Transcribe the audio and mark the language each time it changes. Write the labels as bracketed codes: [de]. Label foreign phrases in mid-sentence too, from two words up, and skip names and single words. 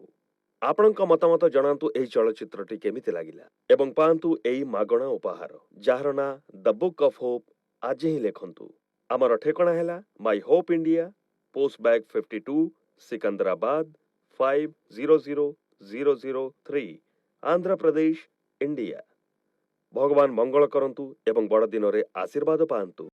[or] ଆପଣଙ୍କ ମତାମତ ଜଣାନ୍ତୁ ଏହି ଚଳଚ୍ଚିତ୍ରଟି କେମିତି ଲାଗିଲା ଏବଂ ପାଆନ୍ତୁ ଏହି ମାଗଣା ଉପହାର, ଯାହାର ନାଁ ଦ ବୁକ୍ ଅଫ୍ ହୋପ୍। ଆଜି ହିଁ ଲେଖନ୍ତୁ। ଆମର ଠିକଣା ହେଲା ମାଇ ହୋପ୍ ଇଣ୍ଡିଆ, ପୋଷ୍ଟ ବ୍ୟାଗ୍ 52, ସିକନ୍ଦରାବାଦ 5000 003 आंध्र प्रदेश इंडिया। ଭଗବାନ ମଙ୍ଗଳ କରନ୍ତୁ ଏବଂ ବଡ଼ ଦିନ ରେ ଆଶୀର୍ବାଦ ପାଆନ୍ତୁ।